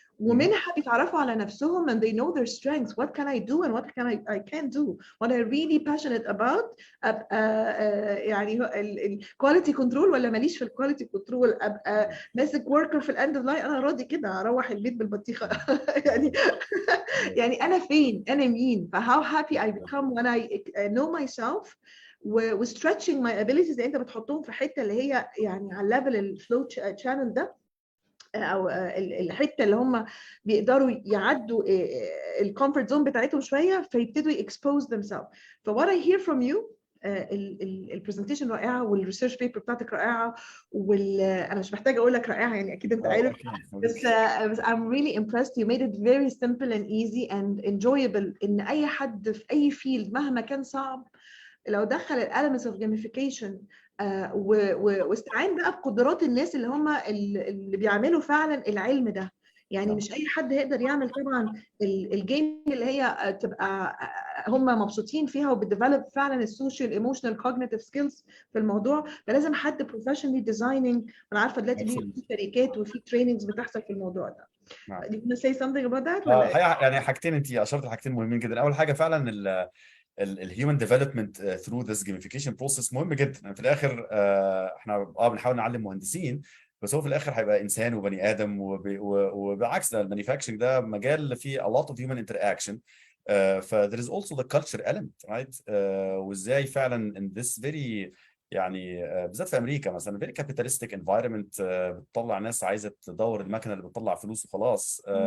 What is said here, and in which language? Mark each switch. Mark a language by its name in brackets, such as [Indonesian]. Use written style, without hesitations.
[Arabic] ومنها بيتعرفوا على نفسهم [English] and they know their strengths. What can I do and what can I can't do? What I'm really passionate about. [Arabic] يعني الكواليتي كنترول ولا ماليش في الكواليتي كنترول. ابقى ماسك وركر في الاند اوف لاين، انا راضي كده اروح البيت بالبطيخه. يعني يعني انا فين؟ انا مين؟ [English] فهاو happy I become when I know myself و stretching my abilities. [Arabic] انت بتحطهم في حته اللي هي يعني على ليفل الفلو channel ده، او الحته اللي هم بيقدروا يعدوا الكومفورت زون بتاعتهم شويه فيبتدوا يكسبوز themselves. ف [English] what I hear from you [Arabic] البرزنتيشن رائعه والريسيرش بيبر بتاعتك رائعه انا مش محتاجه اقول لك رائعه يعني اكيد انت عارف، بس [English] I'm really impressed. You made it very simple and easy and enjoyable. [Arabic] ان اي حد في اي فيلد مهما كان صعب لو دخل الالمنتس اوف جيميفيكيشن واستعان بقى بقدرات الناس اللي هم اللي بيعملوا فعلا العلم ده. يعني مش اي حد هيقدر يعمل طبعا الجيم اللي هي تبقى هم مبسوطين فيها وبتديفلوب فعلا السوشيال ايموشنال كوجنيتيف سكيلز في الموضوع. فلازم حد بروفيشنالي ديزايننج. انا عارفه دلوقتي في شركات وفي تريننجز بتحصل في الموضوع ده. [English] Do you want to say something about that ولا [Arabic] يعني حاجتين، انت اشرت حاجتين مهمين جدا. اول حاجه فعلا [English] الهيومن development through this gamification process [Arabic] مهم جدا. في الاخر احنا بنحاول نعلم مهندسين، بس هو في الاخر هيبقى انسان وبني ادم، وبالعكس ده المانيفاكتشرنج ده مجال فيه [English] a lot of human interaction. ف there is also the culture element, right? [Arabic] وازاي فعلا [English] in this very [Arabic] يعني بالذات في امريكا مثلا [English] very capitalistic environment [Arabic] بتطلع ناس عايزه تدور المكنه اللي بتطلع فلوس وخلاص.